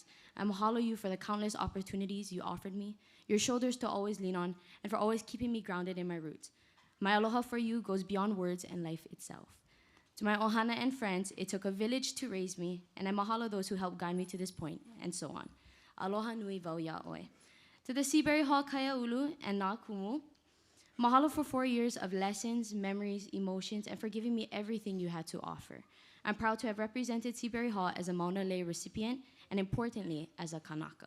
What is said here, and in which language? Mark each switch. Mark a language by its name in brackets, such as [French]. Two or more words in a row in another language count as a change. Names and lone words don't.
[English] I mahalo you for the countless opportunities you offered me, your shoulders to always lean on, and for always keeping me grounded in my roots. My aloha for you goes beyond words and life itself. To my ohana and friends, it took a village to raise me, and I mahalo those who helped guide me to this point, and so on. [Hawaiian] Aloha nui wau ia'oe. [English] To the Seabury Hall Kaiaulu and [Hawaiian] Nā Kumu, [English] mahalo for 4 years of lessons, memories, emotions, and for giving me everything you had to offer. I'm proud to have represented Seabury Hall as a Mauna Lei recipient, and importantly, as a Kanaka.